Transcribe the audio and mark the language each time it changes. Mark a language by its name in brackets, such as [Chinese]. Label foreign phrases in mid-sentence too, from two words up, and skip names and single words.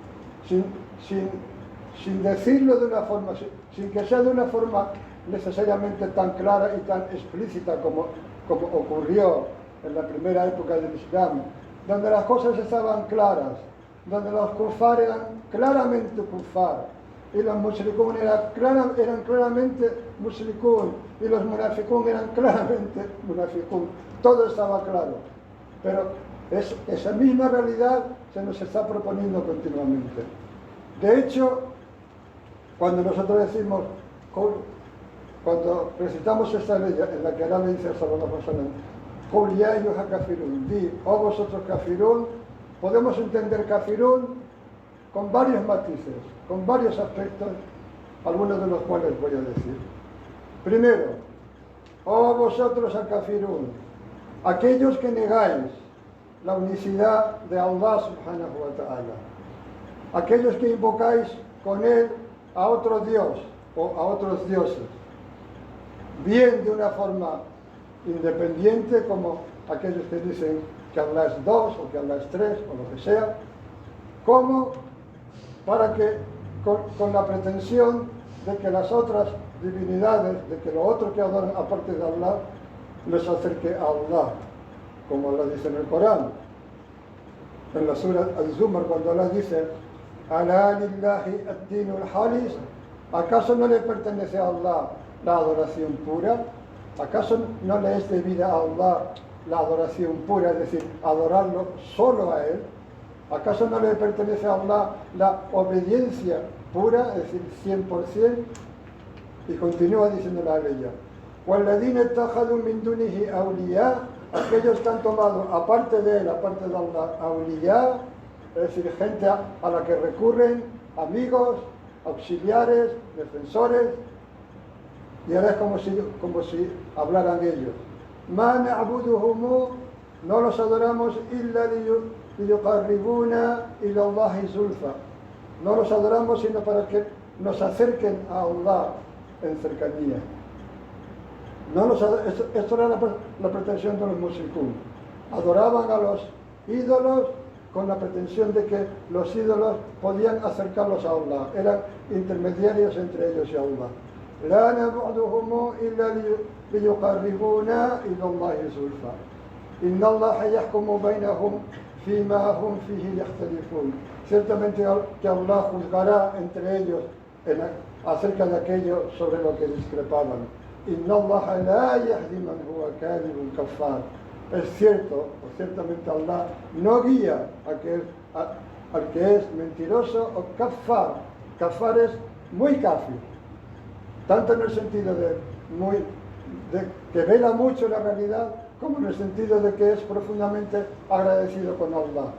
[Spanish] Sin decirlo de una forma, sin que sea de una forma necesariamente tan clara y tan explícita como ocurrió en la primera época del Islam, donde las cosas estaban claras, donde los kufar eran claramente kufar y los mushrikun eran claramente mushrikun y los munafikun eran claramente munafikun. Todo estaba claro, pero esa misma realidad se nos está proponiendo continuamente. De hecho, cuando nosotros decimos, cuando recitamos esta ley en la que Allah le dice a [Arabic] صلى الله عليه وسلم, قل يا أيها كافرون, [Spanish] di, oh vosotros kafirun, podemos entender kafirun con varios matices, con varios aspectos, algunos de los cuales voy a decir. Primero, oh vosotros kafirun, aquellos que negáis la unicidad de Allah [Arabic] سبحانه وتعالى, [Spanish] aquellos que invocáis con él a otro Dios o a otros dioses, bien de una forma independiente como aquellos que dicen que Allah es dos o que Allah es tres o lo que sea, como para que con la pretensión de que las otras divinidades, de que lo otro que adoran aparte de Allah, les acerque a Allah, como Allah dice en el Corán. En la sura Al-Zumar, cuando Allah dice [Arabic] ألا لله الدين الخالص, [Spanish] ¿acaso no le pertenece a Allah la adoración pura? ¿Acaso no le es debida a Allah la adoración pura, es decir, adorarlo solo a Él? ¿Acaso no le pertenece a Allah la obediencia pura, es decir, 100%? Y continúa diciendo la aleya. [Arabic] وَالَّذِينَ اتَّخَذُوا مِن دُونِهِ أَوْلِيَاءَ, [Spanish] aquellos que han tomado, aparte de Él, aparte de Allah, awliya, es decir, gente a la que recurren, amigos, auxiliares, defensores, y ahora es como si hablaran de ellos. [Arabic] مَا نَعْبُدُهُمُ, [Spanish] no los adoramos [Arabic] إِلَّا لِيُقَرِّبُونَا إِلَى اللَّهِ زُلْفَى, [Spanish] no los adoramos sino para que nos acerquen a Allah en cercanía. Esto era la pretensión de los mushrikun. Adoraban a los ídolos con la pretensión de que los ídolos podían acercarlos a Allah, eran intermediarios entre ellos y Allah. [Arabic] لا نعبدهم إلا ليقربونا إلى الله زلفى إن الله يحكم بينهم فيما هم فيه يختلفون. [Spanish] Ciertamente que Allah juzgará entre ellos acerca de aquello sobre lo que discrepaban. [Arabic] إن الله لا يهدي من هو كاذب كفار. [Spanish] Es cierto, o ciertamente Allah no guía al que es mentiroso o kaffar. Kaffar es muy kafir, tanto en el sentido de que vela mucho la realidad, como en el sentido de que es profundamente agradecido con Allah.